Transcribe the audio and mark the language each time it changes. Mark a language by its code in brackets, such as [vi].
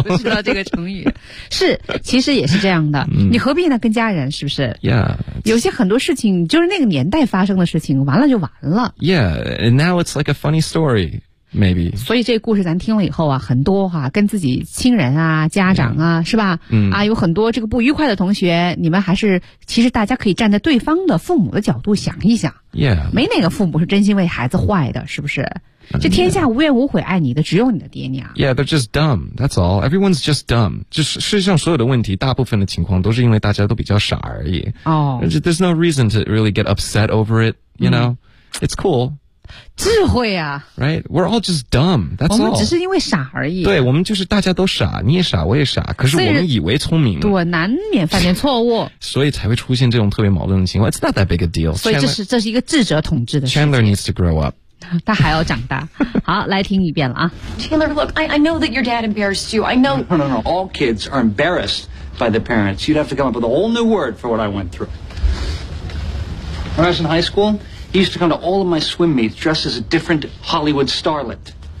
[zh] 知道这个成语是，其实也是这样的。你何必呢？跟家人是不是？Yeah. 有些很多事情就是那个年代发生的事情，完了就完了。 [en] Yeah, and now it's like a funny story, maybe. [zh] 所以这故事咱听了以后啊，很多哈、啊，跟自己亲人啊、家长啊， yeah. 是吧？嗯。啊，有很多这个不愉快的同学，你们还是其实大家可以站在对方的父母的角度想一想。 [en] Yeah. [zh] 没哪个父母是真心为孩子坏的，是不是？这天下无怨无悔爱你的只有你的爹娘。 [en] Yeah, they're just dumb, that's all. Everyone's just dumb. [zh] 就是世界上所有的问题大部分的情况都是因为大家都比较傻而已。 [en] Oh. There's no reason to really get upset over it, you know? It's cool. [zh] 智慧啊。 [en] Right? We're all just dumb, that's all. [zh] 我们只是因为傻而已。对，我们就是大家都傻，你也傻，我也傻，可是我们以为聪明。对，难免犯点错误。所以才会出现这种特别矛盾的情况。 [en] It's not that big a deal. [zh] 所以这是一个智者统治的事情。 [en] Chandler needs to grow up. [zh] 他还要长大。好，来听一遍了啊。 [en] Chandler, look, I know that your dad embarrassed you. I know. No. All kids are embarrassed by their parents. You'd have to come up with a whole new word for what I went through. When I was in high school, he used to come to all of my swim meets dressed as a different Hollywood starlet.